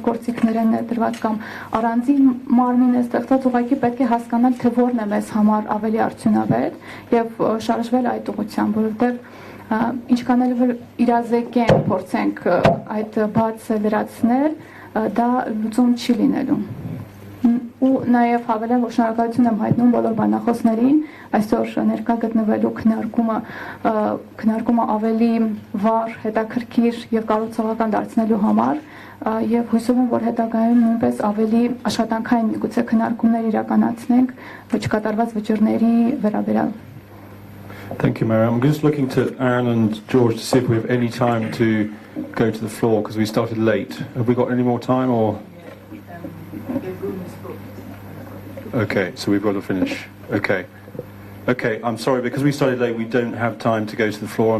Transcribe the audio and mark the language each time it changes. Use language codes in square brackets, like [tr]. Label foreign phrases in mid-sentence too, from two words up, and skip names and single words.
[hy] գործիքներ են ներդրված կամ առանձին մարմին է ստեղծած, ուղղակի պետք է հասկանալ, թե որն է մեզ համար ավելի արդյունավետ եւ շարժվել այդ ուղղությամբ, որովհետեւ ինչքան էլ իրազեկենք, փորձենք այդ բացը լրացնել, դա լուծում չի լինելու։ Ու նաև հավելեմ, որ շնորհակալություն եմ հայտնում բոլոր բանախոսներին այսօր ներկա գտնվելու քննարկումը ավելի վառ, հետաքրքիր եւ կառուցողական դարձնելու համար եւ հույսով եմ, որ հետագայում նույնպես ավելի աշխատանքային միգուցե քննարկումներ իրականացնենք չկատարված վճիռների վերաբերյալ։ [en] Thank you, Mary. I'm just looking to Aaron and George to see if we have any time to go to the floor because we started late. Have we got any more time or? Okay, so we've got to finish. Okay. Okay, I'm sorry, because we started late, we don't have time to go to the floor.